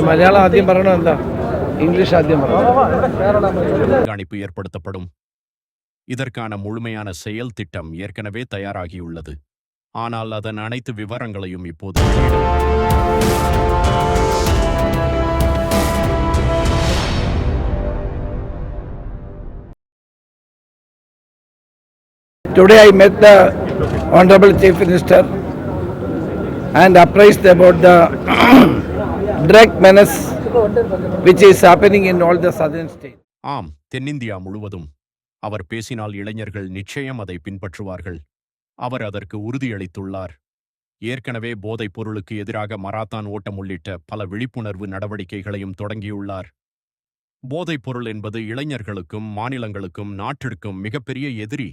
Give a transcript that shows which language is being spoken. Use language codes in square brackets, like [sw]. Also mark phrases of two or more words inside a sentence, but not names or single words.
[ml] മലയാളം ആദ്യം പറയണോ എന്താ ഇംഗ്ലീഷ് ആദ്യം [ta] கண்காணிப்பு ஏற்படுத்தப்படும். இதற்கான முழுமையான செயல் திட்டம் ஏற்கனவே தயாராகியுள்ளது. ஆனால் அதன் அனைத்து விவரங்களையும் இப்போது [en] Today I met the Honorable Chief Minister and apprised about the drug menace which is happening in all the southern states. [ta] ஆம், தென்னிந்தியா முழுவதும் அவர் பேசினால் இளைஞர்கள் நிச்சயம் அதை பின்பற்றுவார்கள். அவர் அதற்கு உறுதியளித்துள்ளார். ஏற்கனவே போதைப் பொருளுக்கு எதிராக மராத்தான் ஓட்டம் உள்ளிட்ட பல விழிப்புணர்வு நடவடிக்கைகளையும் தொடங்கியுள்ளார். போதைப் பொருள் என்பது இளைஞர்களுக்கும் மாநிலங்களுக்கும் நாட்டிற்கும் மிகப்பெரிய எதிரி.